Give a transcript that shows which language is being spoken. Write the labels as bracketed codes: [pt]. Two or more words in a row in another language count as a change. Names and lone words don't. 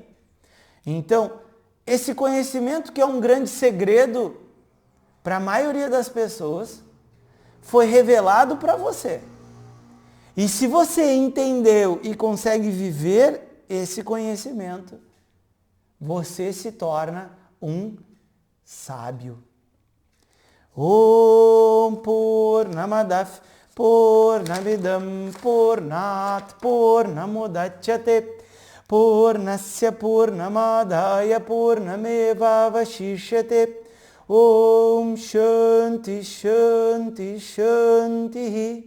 [pt] Então, esse conhecimento, que é um grande segredo para a maioria das pessoas, foi revelado para você. E se você entendeu e consegue viver esse conhecimento, você se torna um sábio. [sa] Om Purnamadav Purnamidam Purnat Purnamudachyate Purnasya Purnamadaya Purnameva Vashishyate. Om Shanti Shanti Shanti.